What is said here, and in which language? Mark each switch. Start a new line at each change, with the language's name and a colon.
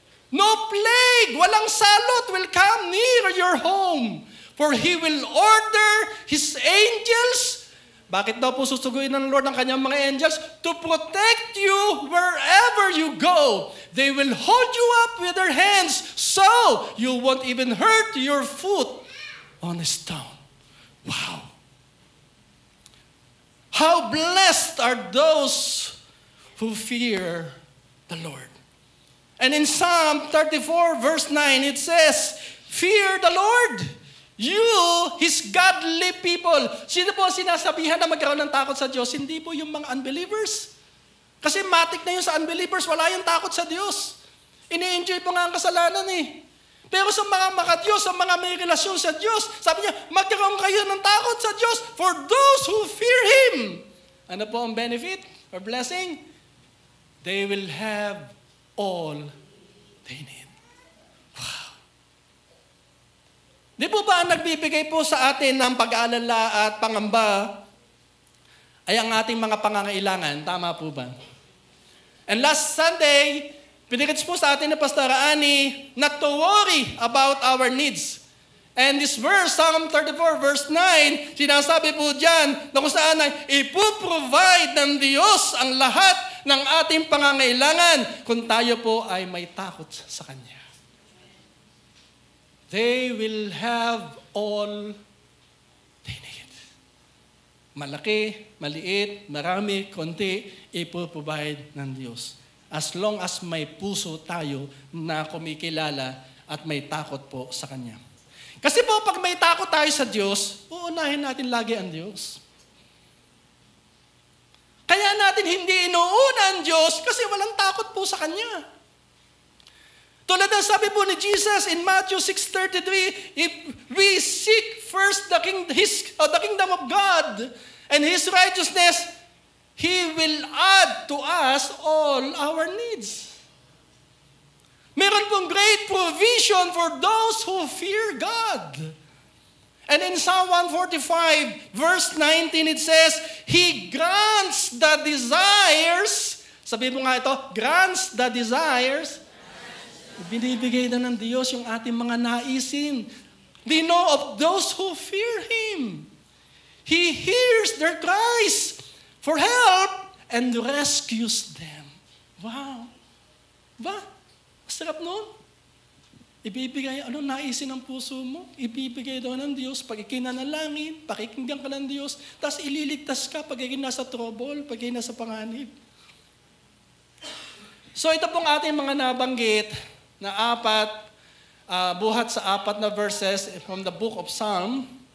English: No plague,
Filipino: walang salot
English: will come near your home. For He will order His angels."
Filipino: Bakit daw po susuguin ng Lord ang kanyang mga angels?
English: "To protect you wherever you go. They will hold you up with their hands so you won't even hurt your foot on a stone." Wow. How blessed are those who fear the Lord. And in Psalm 34 verse 9, it says, "Fear the Lord, you, His godly people."
Filipino: Sino po sinasabihan na magkaroon ng takot sa Diyos? Hindi po yung mga unbelievers. Kasi matik na yun sa unbelievers, wala yung takot sa Diyos. Ini-enjoy po nga ang kasalanan Pero sa mga makadiyos, sa mga may relasyon sa Diyos, sabi niya, magkaroon kayo ng takot sa Diyos
English: for those who fear Him.
Filipino: Ano po ang benefit or blessing?
English: They will have all they need. Wow.
Filipino: Di po ba ang nagbibigay po sa atin ng pag-aalala at pangamba ay ang ating mga pangangailangan? Tama po ba?
English: And last Sunday,
Filipino: pinigits po sa atin ni
English: Pastor Ani not to worry about our needs.
Filipino: And this verse, Psalm 34 verse 9, sinasabi po dyan na kung saan ay ipuprovide ng Diyos ang lahat ng ating pangangailangan kung tayo po ay may takot sa Kanya.
English: They will have all they need.
Filipino: Malaki, maliit, marami, konti, ipuprovide ng Diyos. as long as may puso tayo na kumikilala at may takot po sa Kanya. Kasi po, pag may takot tayo sa Diyos, uunahin natin lagi ang Diyos. Kaya natin hindi inuuna ang Diyos kasi walang takot po sa Kanya. Tulad ng sabi po ni
English: Jesus in Matthew 6:33, if we seek first the kingdom of God and His righteousness, He will add to us all our needs.
Filipino: Meron pong
English: great provision for those who fear God. And in Psalm 145, verse 19, it says, He grants the desires,
Filipino: sabi mo nga ito,
English: grants the desires,
Filipino: binibigay na ng Diyos yung ating mga naisin.
English: We know of those who fear Him. He hears their cries for help and rescues them.
Filipino: Wow. Ba? Masarap nun. Ibibigay, naisin ng puso mo? Ibibigay daw ng Diyos pag ikinanalangin, pakikinggan ka ng Diyos, tapos ililigtas ka pag nasa trouble, pag nasa panganib. So ito pong ating mga nabanggit na buhat sa 4 na verses
English: from the book of Psalm.